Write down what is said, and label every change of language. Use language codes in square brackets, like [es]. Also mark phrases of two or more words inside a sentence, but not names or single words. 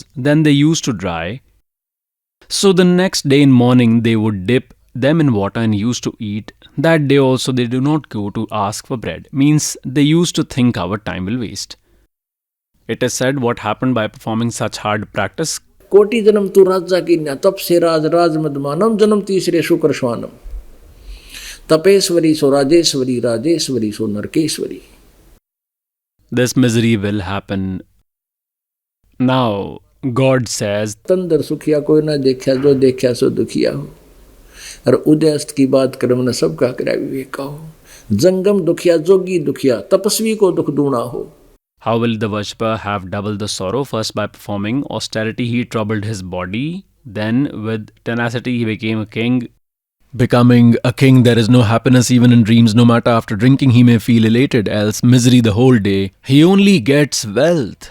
[en] Then they used to dry. So the next day in morning they would dip them in water and used to eat. That day also they do not go to ask for bread. Means they used to think our time will waste. It is said what happened by performing such hard practice. [hi] कोटि जन्म तू राजा की न तप से राज राज मदमानम जन्म तीसरे शुक्र श्वानम तपेश्वरी सो राजेश्वरी राजेश्वरी सो नरकेश्वरी। [en] This misery will happen. Now God says, [hi] तंदर सुखिया कोई ना देखा जो देखा सो दुखिया हो और उदय अस्त की बात कर्म न सबका करा विवेक का हो। जंगम दुखिया जोगी दुखिया तपस्वी को दुख दूना हो। [en] how will the worshipper have double the sorrow? First by performing austerity he troubled his body, then with tenacity he became a king. Becoming a king, there is no happiness even in dreams. No matter after drinking he may feel elated, else misery the whole day. He only gets wealth.